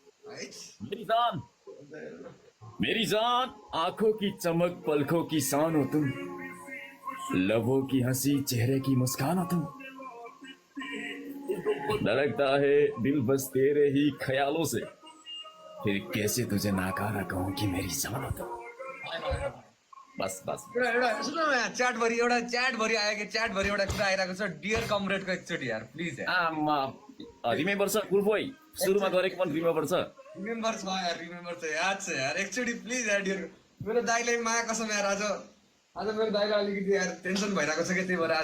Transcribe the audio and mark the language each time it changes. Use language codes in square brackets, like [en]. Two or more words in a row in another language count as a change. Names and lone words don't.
[hi] मेरी जान आंखों की चमक पलकों की शान हो तुम, लबों की हंसी चेहरे की मुस्कान हो तुम। धड़कता है दिल बस तेरे ही ख्यालों से फिर कैसे तुझे नाकारा कहूँ कि मेरी जान हो तुम बस बस [ne] एउटा सुन न यहाँ च्याटभरि एउटा कुरा आइरहेको छ डियर कमरेडको एकचोटि यार प्लिज आमा रिमेम्बर छ कुलफोइ सुरुमा गरेको पनि रिमेम्बर छ रिमेम्बर छ याद छ यार एकचोटि प्लिज यार डियर मेरो दाइले माया कसम यार आज मेरो दाइलाई अलिकति यार टेन्सन भइरहेको छ कि त्यही भएर आज